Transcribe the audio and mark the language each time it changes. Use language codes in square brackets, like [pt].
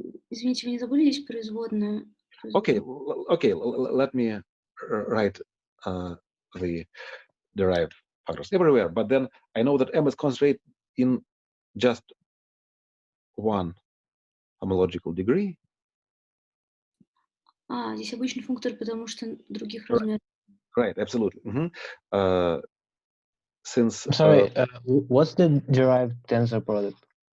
[ru] извините, вы не забыли здесь производную? [en] Okay, let me write the derived factors everywhere, but then I know that M is concentrated in just one homological degree. [ru] Здесь обычный функтор, потому что других размеров. [en] Right, absolutely. Since I'm sorry, what's the derived tensor product?